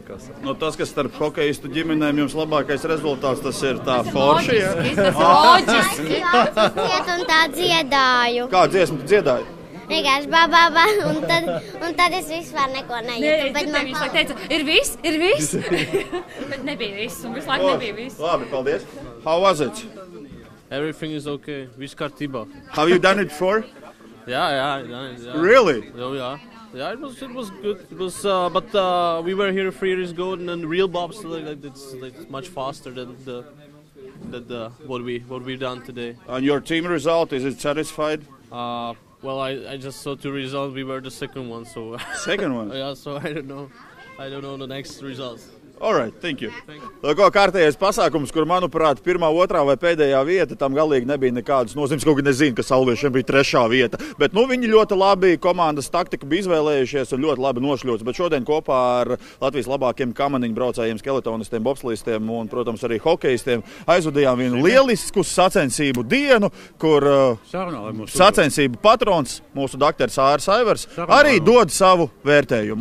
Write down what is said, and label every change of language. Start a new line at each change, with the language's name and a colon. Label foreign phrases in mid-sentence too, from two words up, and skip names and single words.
Latvian: Tas, kas starp hokeistu ģimenēm jums labākais rezultāts, tas ir tā forši, ja? Tas ir loģiski. Un tā dziedāju. Kā dziesmu tu dziedāji? Vienkārši bababa, un tad es vispār neko nejūtu. Bet man teica, ir viss. Bet nebija viss, un visu laiku nebija viss. Labi, paldies.
English: How was it? Everything is okay.
Latvian: Viss kārtībā.
English: Have you done it before? Yeah, done it. Yeah. Really? Oh, yeah. Yeah, it was good. It was, but we were here 3 years ago, and then real bobsleigh, it's much faster than what we've done today. And your team result, is it satisfied? Well, I just saw 2 results. We were the second one, so second one. Yeah, so I don't know the next results. All right, thank you.
Latvian: Kārtējais pasākums, kur, manuprāt, 1., 2. vai pēdējā vieta, tam galīgi nebija nekādas nozīmes. Kaut gan nezinu, ka Salviešiem bija 3. vieta. Bet viņi ļoti labi komandas taktiku bija izvēlējušies un ļoti labi nošļūts. Bet šodien kopā ar Latvijas labākiem kamaniņu braucējiem, skeletonistiem, bobslīstiem un, protams, arī hokejistiem aizvadījām vienu lielisku sacensību dienu, kur sacensību patrons, mūsu doktors Āris Aivars, arī dod savu vērtējumu.